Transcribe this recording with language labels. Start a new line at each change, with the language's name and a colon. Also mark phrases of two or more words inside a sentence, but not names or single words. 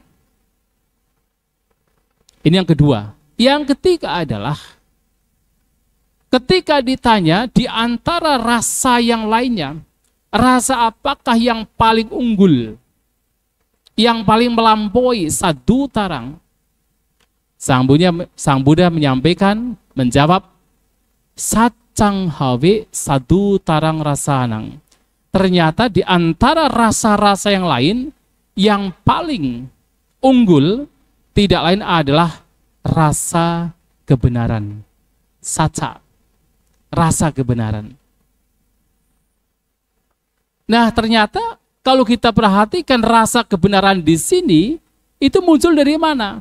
Indonesian: Ini yang kedua. Yang ketiga adalah ketika ditanya di antara rasa yang lainnya, rasa apakah yang paling unggul, yang paling melampaui
Pali: sadu tarang?
Indonesian: Sang Buddha menyampaikan, menjawab,
Pali: sacang hawe sadu tarang rasanang.
Indonesian: Ternyata di antara rasa-rasa yang lain, yang paling unggul tidak lain adalah rasa kebenaran. Saca, rasa kebenaran. Nah, ternyata kalau kita perhatikan rasa kebenaran di sini, itu muncul dari mana?